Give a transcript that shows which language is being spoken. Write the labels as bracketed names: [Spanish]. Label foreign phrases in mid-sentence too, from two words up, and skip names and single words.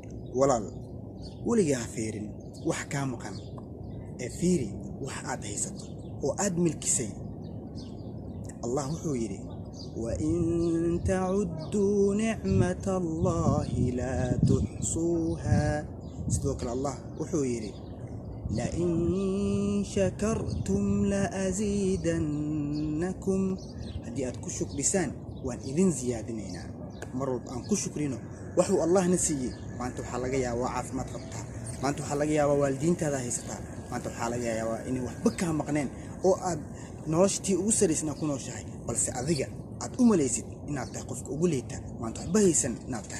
[Somali] walaal weligaa fiirin wax kaa maqan ee fiiri wax aad haysato oo aad milkisay. allah wuxuu yidhi [Arabic] وإن تعدوا نعمة الله لا تحصوها. [Somali] sidoo الله wuxuu yidhi [Arabic] لئن شكرتم لأزيدنكم. [Somali] haddii aad ku shukrisaan waan idin ziyaadinaynaa. mar walba aan ku shukrino wuxuu allah na siiyey. maanta waxaa laga yaabaa caafimaad qabtaa, maanta waxaa laga yaabaa waalidiintaada haysataa, maanta waxaa laga yaabaa inay waxba kaa maqneen oo aad noloshtii ugu saraysnaa ku nooshahay, balse adiga aad u malaysid inaad tahay qofka ugu liita, maanta waxba haysan inaad tahay.